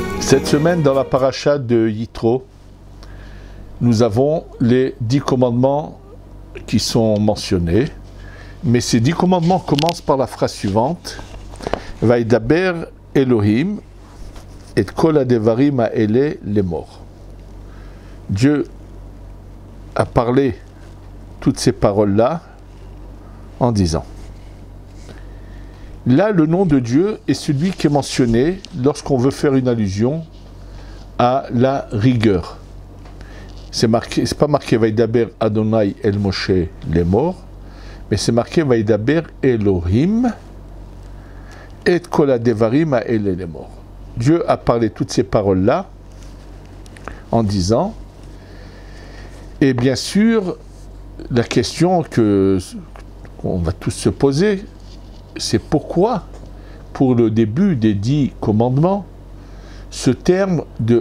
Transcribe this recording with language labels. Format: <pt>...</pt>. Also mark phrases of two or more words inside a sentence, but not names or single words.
<fr>Cette semaine, dans la paracha de Yitro, nous avons les 10 commandements qui sont mentionnés. Mais ces 10 commandements commencent par la phrase suivante.</fr> <he>וידבר אלהים את כל הדברים האלה לאמר.</he> <fr>Dieu a parlé toutes ces paroles-là en disant. Là, le nom de Dieu est celui qui est mentionné lorsqu'on veut faire une allusion à la rigueur. C'est pas marqué</fr> <he>וידבר ה' אל משה לאמר,</he> <fr>mais c'est marqué</fr> <he>וידבר אלהים את כל הדברים האלה לאמר.</he> <fr>Dieu a parlé toutes ces paroles-là en disant, et bien sûr, la question qu'on va tous se poser, c'est pourquoi, pour le début des 10 commandements, ce terme de</fr>